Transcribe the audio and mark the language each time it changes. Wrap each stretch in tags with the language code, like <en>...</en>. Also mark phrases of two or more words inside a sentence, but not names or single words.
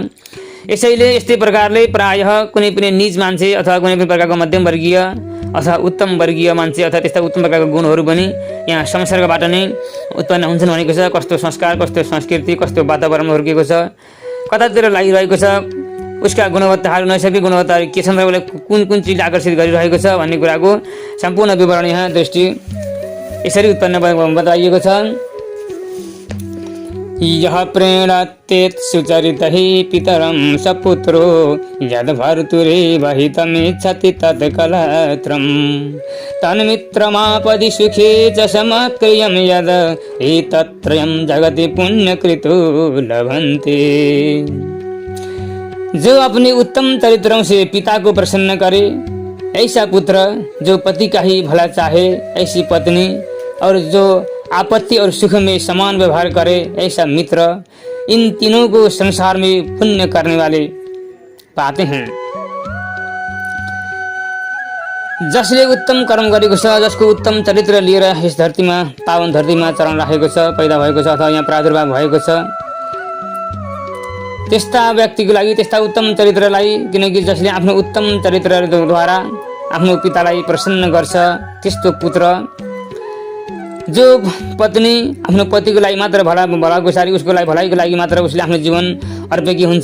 <ne>यसैले यस्तै प्रकारले प्रायः कुनै पनि निज मान्छे अथवा कुनै पनि प्रकारको मध्यम वर्गीय अथवा उत्तम वर्गीय मान्छे अथवा त्यस्ता उत्तम प्रकारको गुणहरू पनि यहाँ संसर्गबाट नै उत्पन्न हुन्छन् भनेको छ। कस्तो संस्कार, कस्तो संस्कृति, कस्तो वातावरण हुर्किएको छ, कतातिर लागिरहेको छ, उसका गुणवत्ताहरू, नैसर्गिक गुणवत्ताहरू के छन् र उसलाई कुन कुन चिजले आकर्षित गरिरहेको छ भन्ने कुराको सम्पूर्ण विवरण यहाँ दृष्टि यसरी उत्पन्न बताइएको छ।</ne> <sa>यः प्रेणात्येत सुचरितः पितरं सपुत्रो यद्भर्तुरेव हितमिच्छति तत्कलत्रं तन्मित्रमापदि सुखे च समक्रियं यद् एतत्त्रयं जगति पुण्यकृतो लभन्ते।</sa> <hi>जो अपने उत्तम चरित्रों से पिता को प्रसन्न करे, ऐसा पुत्र, जो पति का ही भला चाहे ऐसी पत्नी, और जो आपत्ति और सुख में समान व्यवहार करे ऐसा मित्र, इन तीनों को संसार में पुण्य करने वाले पाते हैं।</hi> <ne>जसले उत्तम कर्म गरेको छ, जसको उत्तम चरित्र लिएर यस धरतीमा, पावन धरतीमा चरण राखेको छ, पैदा भएको छ अथवा यहाँ प्रादुर्भाव भएको छ, त्यस्ता व्यक्तिको लागि, त्यस्ता उत्तम चरित्रलाई, किनकि जसले आफ्नो उत्तम चरित्रद्वारा आफ्नो पितालाई प्रसन्न गर्छ, त्यस्तो पुत्र, जो पत्नी आफ्नो पतिको लागि मात्र भलाको सारी, उसको लागि भलाइको लागि मात्र उसले आफ्नो जीवन अर्पेकी हुन्छ।</ne>